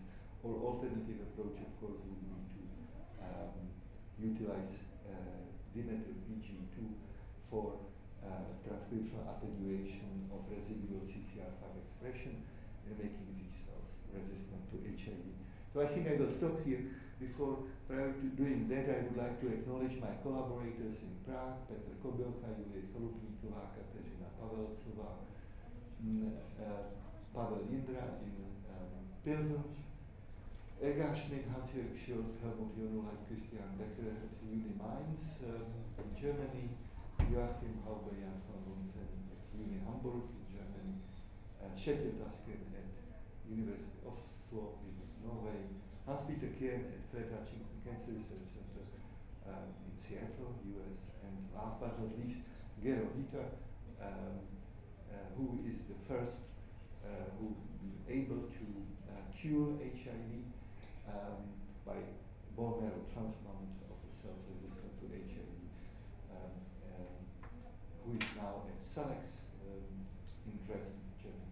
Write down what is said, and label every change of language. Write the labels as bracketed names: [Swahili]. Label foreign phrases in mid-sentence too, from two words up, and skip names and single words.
[English] Or alternative approach, of course, would be to utilize dimethyl PG2 for transcriptional attenuation of residual CCR5 expression and making these cells resistant to HIV. So I think I will stop here. Prior to doing that, I would like to acknowledge my collaborators in Prague, Petr Kobylka, Julie Chalupníková, Kateřina Pavelcová, Pavel Jindra in Pilsen, Edgar Schmidt, Hans-Jörg Schild, Helmut Jonuleit, Christian Becker at Uni Mainz in Germany, Joachim Haube, Jan van Bonsen at Uni Hamburg in Germany, Kjetil Tasken at University of Oslo in Norway, Hans-Peter Kern at Fred Hutchinson Cancer Research Center in Seattle, US, and last but not least, Gero Hita who is the first who be able to cure HIV by bone marrow transplant of the cells resistant to HIV, who is now at Salex in Dresden, Germany.